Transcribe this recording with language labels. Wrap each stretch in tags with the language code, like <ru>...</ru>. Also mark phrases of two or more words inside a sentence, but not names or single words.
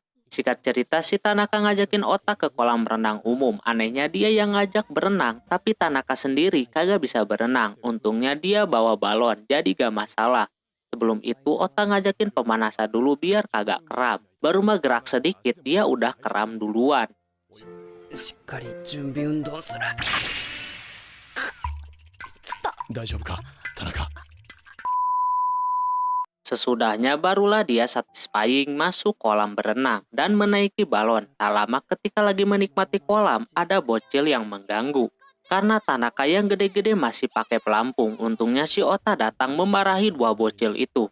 <id>Singkat cerita, si Tanaka ngajakin Ota ke kolam renang umum. Anehnya dia yang ngajak berenang, tapi Tanaka sendiri kagak bisa berenang. Untungnya dia bawa balon, jadi gak masalah. Sebelum itu Ota ngajakin pemanasan dulu biar kagak kram. Baru mah gerak sedikit dia udah kram duluan.</id> <ja>しっかり準備運動する。大丈夫か田中。</ja> <id>Sesudahnya barulah dia satisfying masuk kolam berenang dan menaiki balon. Tak lama ketika lagi menikmati kolam, ada bocil yang mengganggu. Karena Tanaka yang gede-gede masih pakai pelampung, untungnya si Ota datang memarahi dua bocil itu.</id>